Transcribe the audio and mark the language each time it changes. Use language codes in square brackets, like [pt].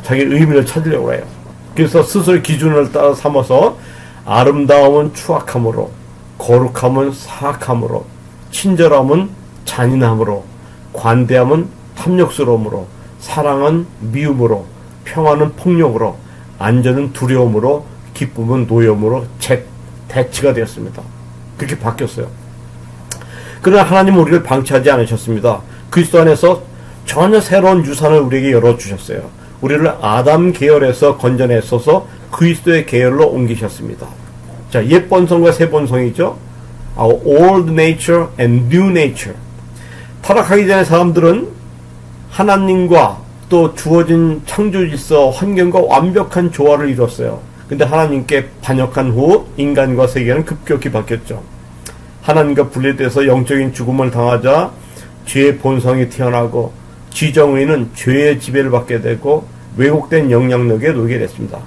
[ko] 자기 의미를 찾으려고 해요. 그래서 스스로 기준을 따라 삼아서 아름다움은 추악함으로, 거룩함은 사악함으로, 친절함은 잔인함으로, 관대함은 탐욕스러움으로, 사랑은 미움으로, 평화는 폭력으로, 안전은 두려움으로, 기쁨은 노염으로 대치가 되었습니다. 그렇게 바뀌었어요. 그러나 하나님은 우리를 방치하지 않으셨습니다. 그리스도 안에서 전혀 새로운 유산을 우리에게 열어주셨어요. 우리를 아담 계열에서 건져내셔서 그리스도의 계열로 옮기셨습니다. 자, 옛 본성과 새 본성이죠. [en] Our old nature and new nature. [ko] 타락하기 전에 사람들은 하나님과 또 주어진 창조 질서, 환경과 완벽한 조화를 이뤘어요. 근데 하나님께 반역한 후 인간과 세계는 급격히 바뀌었죠. 하나님과 분리돼서 영적인 죽음을 당하자 죄의 본성이 태어나고 지정의는 죄의 지배를 받게 되고 왜곡된 영향력에 놓이게 됐습니다.